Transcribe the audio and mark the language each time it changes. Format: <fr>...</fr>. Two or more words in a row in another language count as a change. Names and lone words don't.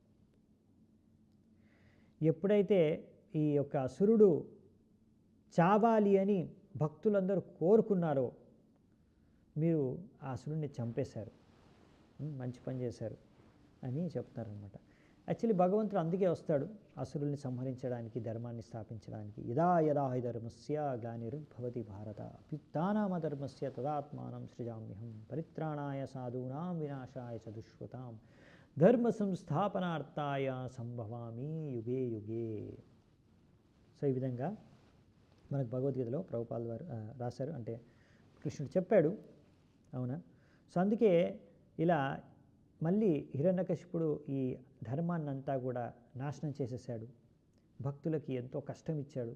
<te>ఎప్పుడైతే ఈ యొక్క అసురుడు చావాలి అని భక్తులందరూ కోరుకున్నారో మీరు ఆ అసురుడిని చంపేశారు, మంచి పని చేశారు అని చెప్తున్నారనమాట. యాక్చువల్లీ భగవంతుడు అందుకే వస్తాడు అసురుల్ని సంహరించడానికి, ధర్మాన్ని స్థాపించడానికి.</te> <sa>యదా యదా హి ధర్మస్య గ్లానిర్భవతి భారత అభ్యుత్థానమధర్మస్య తదాత్మానం సృజామ్యహం పరిత్రాణాయ సాధూనాం వినాశాయ చ దుష్కృతాం ధర్మ సంస్థాపనార్థాయ సంభవామి యుగే యుగే.</sa> <te>సో ఈ విధంగా మనకు భగవద్గీతలో ప్రభుపాల్ వారు రాశారు, అంటే కృష్ణుడు చెప్పాడు, అవునా? సో అందుకే ఇలా మళ్ళీ హిరణ్యకశిపుడు ఈ ధర్మాన్నంతా కూడా నాశనం చేసేసాడు, భక్తులకి ఎంతో కష్టం ఇచ్చాడు.</te>